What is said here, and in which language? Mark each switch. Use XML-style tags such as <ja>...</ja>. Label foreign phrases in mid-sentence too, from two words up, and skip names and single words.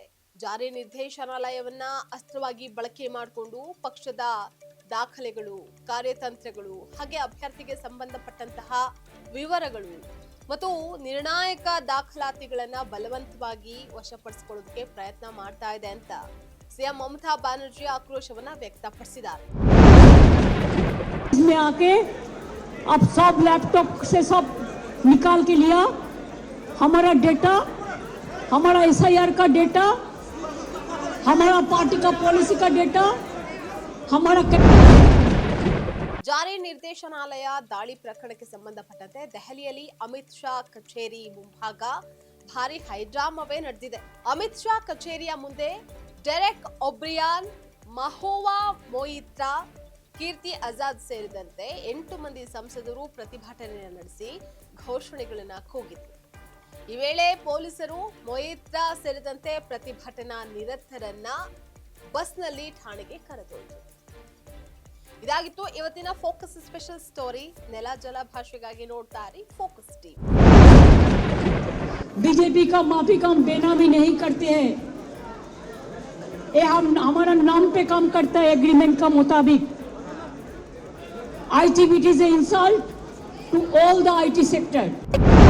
<kn>ಜಾರಿ ನಿರ್ದೇಶನಾಲಯವನ್ನ ಅಸ್ತ್ರವಾಗಿ ಬಳಕೆ ಮಾಡಿಕೊಂಡು ಪಕ್ಷದ ದಾಖಲೆಗಳು, ಕಾರ್ಯತಂತ್ರಗಳು ಹಾಗೆ ಅಭ್ಯರ್ಥಿಗೆ ಸಂಬಂಧಪಟ್ಟಂತಹ ವಿವರಗಳು ಮತ್ತು ನಿರ್ಣಾಯಕ ದಾಖಲಾತಿಗಳನ್ನ ಬಲವಂತವಾಗಿ ವಶಪಡಿಸಿಕೊಳ್ಳೋದಕ್ಕೆ ಪ್ರಯತ್ನ ಮಾಡ್ತಾ ಇದೆ ಅಂತ ಸಿಎಂ ಮಮತಾ ಬ್ಯಾನರ್ಜಿ ಆಕ್ರೋಶವನ್ನ ವ್ಯಕ್ತಪಡಿಸಿದ್ದಾರೆ.</kn> <hi>इसमें आके अब सब लैपटॉप से सब निकाल के लिया, हमारा डेटा, हमारा एसआईआर का डेटा, हमारा पार्टी का पॉलिसी का डेटा, हमारा</hi> <kn>ಜಾರಿ ನಿರ್ದೇಶನಾಲಯ ದಾಳಿ ಪ್ರಕರಣಕ್ಕೆ ಸಂಬಂಧಪಟ್ಟಂತೆ ದೆಹಲಿಯಲ್ಲಿ ಅಮಿತ್ ಶಾ ಕಚೇರಿ ಮುಂಭಾಗ ಭಾರಿ ಹೈಡ್ರಾಮವೇ ನಡೆದಿದೆ. ಅಮಿತ್ ಶಾ ಕಚೇರಿಯ ಮುಂದೆ ಡೆರೆಕ್ ಒಬ್ರಿಯಾನ್, ಮಹೋವಾ ಮೊಯಿತ್ರಾ, ಕೀರ್ತಿ ಆಜಾದ್ ಸೇರಿದಂತೆ 8 ಮಂದಿ ಸಂಸದರು ಪ್ರತಿಭಟನೆ ನಡೆಸಿ ಘೋಷಣೆಗಳನ್ನ ಕೂಗಿದ್ರು. ಈ ವೇಳೆ ಪೊಲೀಸರು ಮೊಯಿತ್ರಾ ಸೇರಿದಂತೆ ಪ್ರತಿಭಟನಾ ನಿರತರನ್ನ ಬಸ್ನಲ್ಲಿ ಠಾಣೆಗೆ ಕರೆದೊಯ್ದರು. ಇದಾಗಿತ್ತು ಇವತ್ತಿನ ಫೋಕಸ್</kn> <en>special story.</en> <kn>ನೆಲ ಜಲ ಭಾಷೆಗಾಗಿ ನೋಡ್ತಾ ಇರಿ ಫೋಕಸ್ ಟಿವಿ.</kn> <hi>बीजेपी का माफी का हम बेनामी नहीं करते हैं, ये हम हमारा नाम पे काम करता है एग्रीमेंट का मुताबिक.</hi> <en>ITBT is an insult to all the IT sector.</en>